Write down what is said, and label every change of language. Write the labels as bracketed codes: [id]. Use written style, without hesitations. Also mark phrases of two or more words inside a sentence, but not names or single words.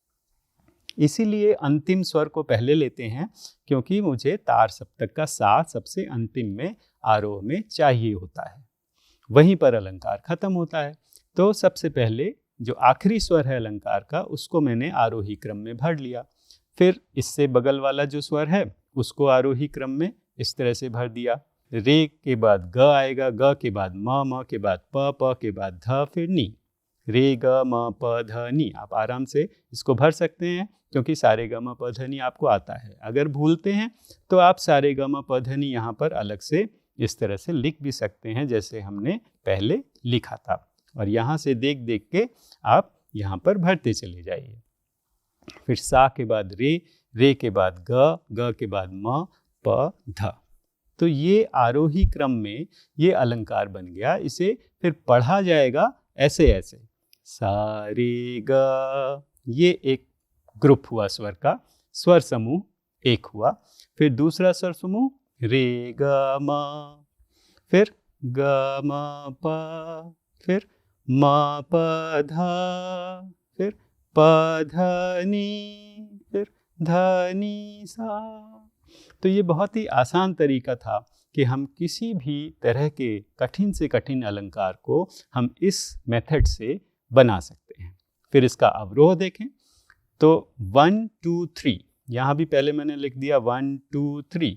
[hi] इसीलिए अंतिम स्वर को पहले लेते हैं, क्योंकि मुझे तार सप्तक का सा सबसे अंतिम में आरोह में चाहिए होता है, वहीं पर अलंकार खत्म होता है। तो सबसे पहले जो आखिरी स्वर है अलंकार का उसको मैंने आरोही क्रम में भर लिया। फिर इससे बगल वाला जो स्वर है उसको आरोही क्रम में इस तरह से भर दिया। रे के बाद ग आएगा, ग के बाद म, म के बाद प, प के बाद ध, फिर नी। रे ग म प ध नी। आप आराम से इसको भर सकते हैं क्योंकि सारे ग म प ध नी आपको आता है। अगर भूलते हैं तो आप सारे ग म प ध नी यहाँ पर अलग से इस तरह से लिख भी सकते हैं जैसे हमने पहले लिखा था, और यहाँ से देख देख के आप यहाँ पर भरते चले जाइए। फिर सा के बाद रे, रे के बाद ग, ग के बाद म, प, ध। तो ये आरोही क्रम में ये अलंकार बन गया। इसे फिर पढ़ा जाएगा ऐसे ऐसे सा रे ग। ये एक ग्रुप हुआ स्वर का, स्वर समूह एक हुआ। फिर दूसरा स्वर समूह रे ग म, फिर ग म प, फिर म प ध, फिर प ध नी, फिर ध नी सा। तो ये बहुत ही आसान तरीका था कि हम किसी भी तरह के कठिन से कठिन अलंकार को हम इस मेथड से बना सकते हैं। फिर इसका अवरोह देखें तो 1 2 3, यहाँ भी पहले मैंने लिख दिया 1 2 3।